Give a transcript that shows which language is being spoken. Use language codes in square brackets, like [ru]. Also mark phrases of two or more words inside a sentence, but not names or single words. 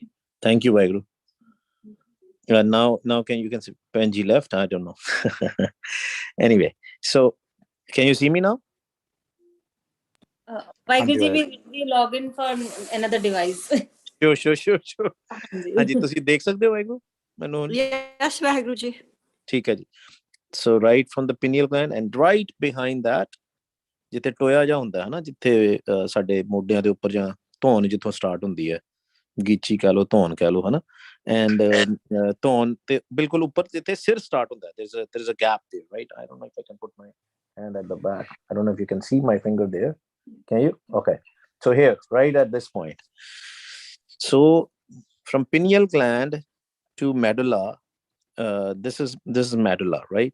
[en] Thank you, Vaiguru. Now you can see Penji left? I don't know. Anyway, so can you see me now? Vaiguru Hanji ji, Vaiguru. we log in for another device. Sure. ਹਾਂਜੀ Hanji. [pa] ਤੁਸੀਂ ਦੇਖ ਸਕਦੇ ਹੋ ਵਾਹਿਗੁਰੂ ਮੈਨੂੰ [en] Yes, [pa] ਵਾਹਿਗੁਰੂ ਜੀ. ਠੀਕ ਹੈ ਜੀ [en] so right from the pineal gland and right behind that [pa] ਜਿੱਥੇ ਟੋਇਆ ਜਾ ਹੁੰਦਾ ਹੈ ਨਾ ਜਿੱਥੇ ਸਾਡੇ ਮੋਢਿਆਂ ਦੇ ਉੱਪਰ ਜਾਂ ਧੌਣ ਜਿੱਥੋਂ ਸਟਾਰਟ ਹੁੰਦੀ ਹੈ ਗੀਚੀ ਕਹ ਲੋ ਧੌਣ ਕਹ ਲੋ ਹਨਾ ਐਂਡ ਧੌਣ ਤੇ ਬਿਲਕੁਲ ਉੱਪਰ ਜਿੱਥੇ ਸਿਰ ਸਟਾਰਟ ਹੁੰਦਾ [en] there is a gap there right I don't know if I can put my hand at the back I don't know if you can see my finger there can you okay so here right at this point so from pineal gland to medulla this is medulla right